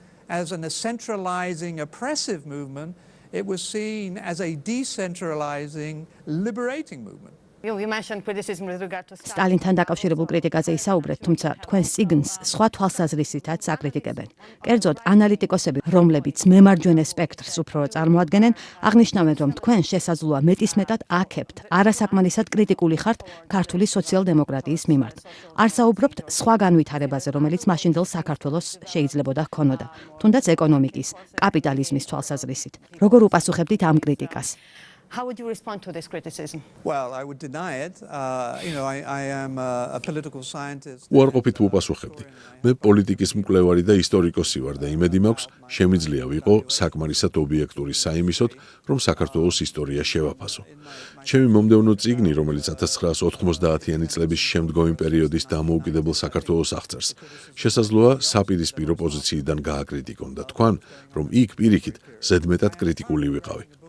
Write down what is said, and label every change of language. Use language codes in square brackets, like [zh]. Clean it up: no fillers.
[en] As an centralizing oppressive movement, it was seen as a decentralizing liberating movement. You mentioned criticism with regard to [ka] სტალინთან დაკავშირებულ კრიტიკაზე ისაუბრეთ, თუმცა თქვენს წიგნს სხვა თვალსაზრისითაც აკრიტიკებენ. კერძოდ, ანალიტიკოსები, რომლებიც მემარჯვენე სპექტრს უფრო წარმოადგენენ, აღნიშნავენ, რომ თქვენ შესაძლოა მეტისმეტად აქებთ, არასაკმარისად კრიტიკული ხართ ქართული სოციალ-დემოკრატიის მიმართ. არ საუბრობთ სხვა განვითარებაზე, რომელიც მაშინდელ საქართველოს შეიძლებოდა ჰქონოდა, თუნდაც ეკონომიკის, კაპიტალიზმის თვალსაზრისით. როგორ უპასუხებდით ამ კრიტიკას? [en] How would you respond to this criticism? Well, I would deny it. I am a political scientist. [ka] უარყოფით ვუპასუხებდი. მე პოლიტიკის მკვლევარი და ისტორიკოსი ვარ და იმედი მაქვს, შემიძლია ვიყო საკმარისად ობიექტური საიმისოდ, რომ საქართველოს ისტორია შევაფასო. ჩემი მომდევნო წიგნი, რომელიც 1990-იანი წლების შემდგომი პერიოდის დამოუკიდებელ საქართველოს აღწერს, შესაძლოა საპირისპირო პოზიციიდან გააკრიტიკონ და თქვან, რომ იქ პირიქით ზედმეტად კრიტიკული ვიყავი.